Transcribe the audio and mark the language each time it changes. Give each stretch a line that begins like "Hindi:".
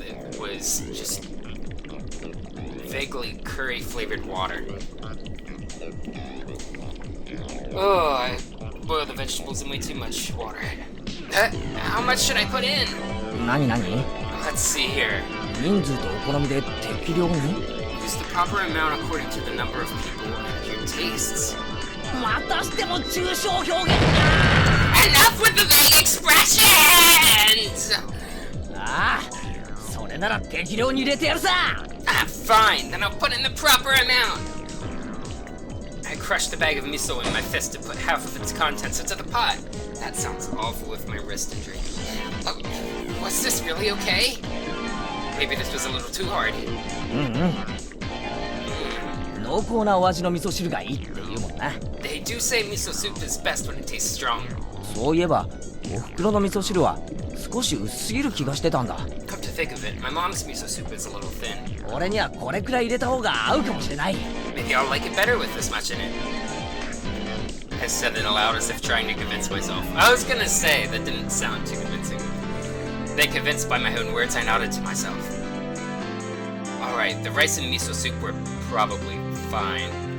English: It was just vaguely curry-flavored water. Oh, I boiled the vegetables in way too much water. How much should I put in? Let's see here.
Japanese: 人数とお好みで適量に
English: Use the proper amount according to the number of people and your tastes.
Japanese: またしても抽象表現
English: Enough with the vague expressions!
Japanese: ああ、それなら適量に入れてやるさ
English: Fine, then I'll put in the proper amount. I crushed the bag of miso in my fist to put half of its contents into the pot. That sounds awful with my wrist injury. Was this really okay? Maybe this was a little too hard.
Japanese: 濃厚なお味の味噌汁がいいって言うもんな
English: They do say miso soup is best when it tastes strong.
Japanese: そういえばお袋の味噌汁は少し薄すぎる気がしてたんだ
English: Come to think of it, my mom's miso soup is a little thin.
Japanese: 俺にはこれくらい入れた方が合うかもしれない
English: Maybe I'll like it better with this much in it. I said it aloud as if trying to convince myself. I was gonna say, that didn't sound too convincing. Then convinced by my own words, I nodded to myself. Alright, the rice and miso soup were probably fine.